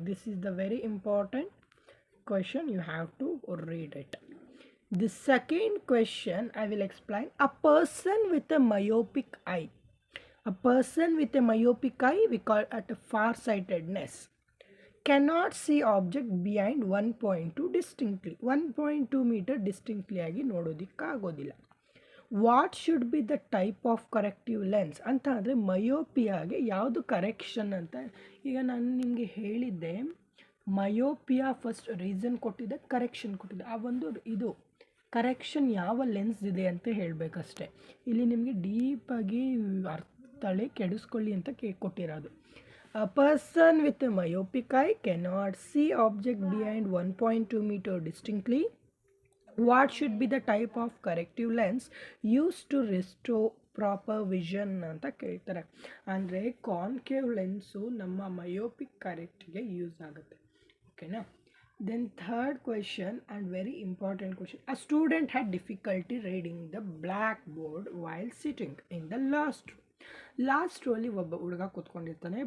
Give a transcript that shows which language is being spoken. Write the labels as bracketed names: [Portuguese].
[English] This is the very important question, you have to read it. The second question I will explain. A person with a myopic eye. A person with a myopic eye, we call it a farsightedness, cannot see object behind 1.2 distinctly. 1.2 meter distinctly [Kannada] ಆಗಿ ನೋಡೋದಕ್ಕಾಗೋದಿಲ್ಲ. [English] what should be the type of corrective lens [Kannada] ಅಂತ ಅಂದರೆ ಮಯೋಪಿಯಾಗೆ ಯಾವುದು correction ಅಂತ. ಈಗ ನಾನು ನಿಮಗೆ ಹೇಳಿದ್ದೆ myopia first reason ಕೊಟ್ಟಿದ್ದೆ, ಕರೆಕ್ಷನ್ ಕೊಟ್ಟಿದ್ದೆ. ಆ ಒಂದು ಇದು ಕರೆಕ್ಷನ್ ಯಾವ ಲೆನ್ಸ್ ಇದೆ ಅಂತ ಹೇಳಬೇಕಷ್ಟೆ. ಇಲ್ಲಿ ನಿಮಗೆ ಡೀಪಾಗಿ ಅರ್ಥಳೆ ಕೆಡಿಸ್ಕೊಳ್ಳಿ ಅಂತ ಕೊಟ್ಟಿರೋದು. [English] A person with a myopic eye cannot see object behind 1.2 meter distinctly. What should be the type of corrective lens used to restore proper vision [Kannada] ಅಂತ ಕೇಳ್ತಾರೆ. ಅಂದರೆ ಕಾನ್ಕೇವ್ ಲೆನ್ಸು ನಮ್ಮ ಮಯೋಪಿಕ್ ಕರೆಕ್ಟ್ಗೆ ಯೂಸ್ ಆಗುತ್ತೆ. ಓಕೆನಾ. [English] Then third question and very important question. A student had difficulty reading the black board while sitting in the last ರೋಲಿ [Kannada] ಒಬ್ಬ ಹುಡುಗ ಕೂತ್ಕೊಂಡಿರ್ತಾನೆ.